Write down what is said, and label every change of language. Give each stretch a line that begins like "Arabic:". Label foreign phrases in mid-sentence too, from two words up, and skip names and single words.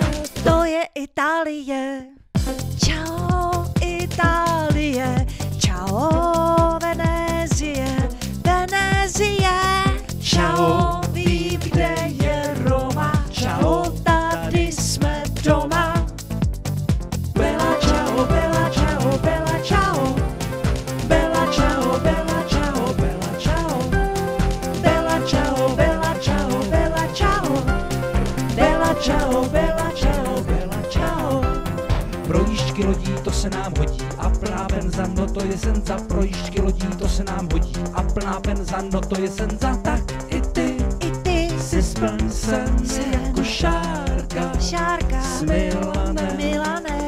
Czech: To je Itálie. Ciao Itálie, ciao Venezie, Venezie. Ciao, vím, kde je Roma. Ciao, tady jsme doma.
Italian: Bella ciao, bella ciao, bella ciao. Bella ciao, bella ciao, bella ciao. Bella ciao, bella ciao, bella ciao. Bella ciao, bella ciao, bella ciao.
Czech: Projížďky lodí, to se nám hodí a plná penza, no to je senza. Projížďky lodí, to se nám hodí a plná penza, no to je senza. Tak i ty si splň sen jako šárka Šárka s Milanem. Milanem.